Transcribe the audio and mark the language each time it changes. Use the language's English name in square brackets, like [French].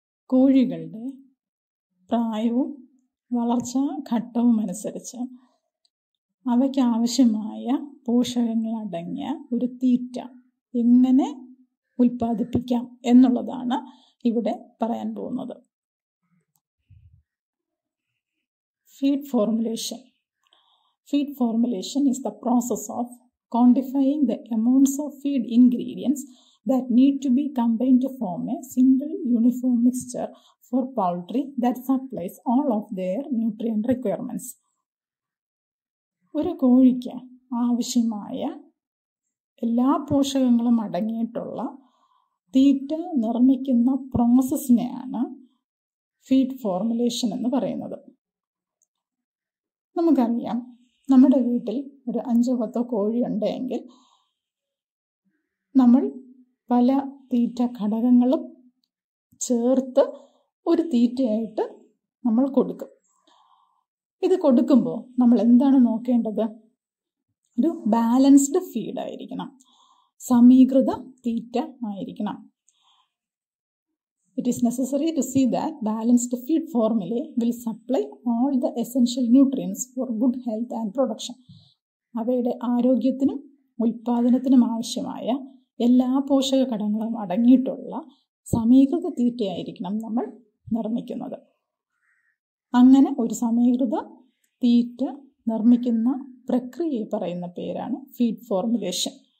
[Malayalam] കോഴികളുടെ പ്രായവും വളർച്ചാ ഘട്ടവും അനുസരിച്ച് അവയ്ക്ക് ആവശ്യമായ പോഷകങ്ങളടങ്ങിയ ഒരു തീറ്റ എങ്ങനെ ഉൽപ്പാദിപ്പിക്കാം എന്നുള്ളതാണ് ഇവിടെ പറയാൻ പോകുന്നത്. [English] Feed formulation. Feed formulation is the process of quantifying the amounts of feed ingredients that need to be combined to form a single uniform mixture for poultry that supplies all of their nutrient requirements. [Malayalam] ഒരു കോഴിക്ക് ആവശ്യമായ എല്ലാ പോഷകങ്ങളും അടങ്ങിയിട്ടുള്ള തീറ്റ നിർമ്മിക്കുന്ന പ്രോസസ്സിനെയാണ് feed formulation എന്ന് പറയുന്നത്. നമുക്കറിയാം, നമ്മുടെ വീട്ടിൽ ഒരു 5-10 കോഴി ഉണ്ടെങ്കിൽ നമ്മൾ പല തീറ്റ ഘടകങ്ങളും ചേർത്ത് ഒരു തീറ്റയായിട്ട് നമ്മൾ കൊടുക്കും. ഇത് കൊടുക്കുമ്പോൾ നമ്മൾ എന്താണ് നോക്കേണ്ടത്? ഒരു ബാലൻസ്ഡ് ഫീഡ് ആയിരിക്കണം, സമീകൃത തീറ്റ ആയിരിക്കണം. [English] It is necessary to see that balanced feed formulae will supply all the essential nutrients for good health and production. [Malayalam] അവയുടെ ആരോഗ്യത്തിനും ഉൽപ്പാദനത്തിനും ആവശ്യമായ എല്ലാ പോഷക ഘടകങ്ങളും അടങ്ങിയിട്ടുള്ള സമീകൃത തീറ്റയായിരിക്കണം നമ്മൾ നിർമ്മിക്കുന്നത്. അങ്ങനെ ഒരു സമീകൃത തീറ്റ നിർമ്മിക്കുന്ന പ്രക്രിയയെ പറയുന്ന പേരാണ് ഫീഡ് ഫോർമുലേഷൻ.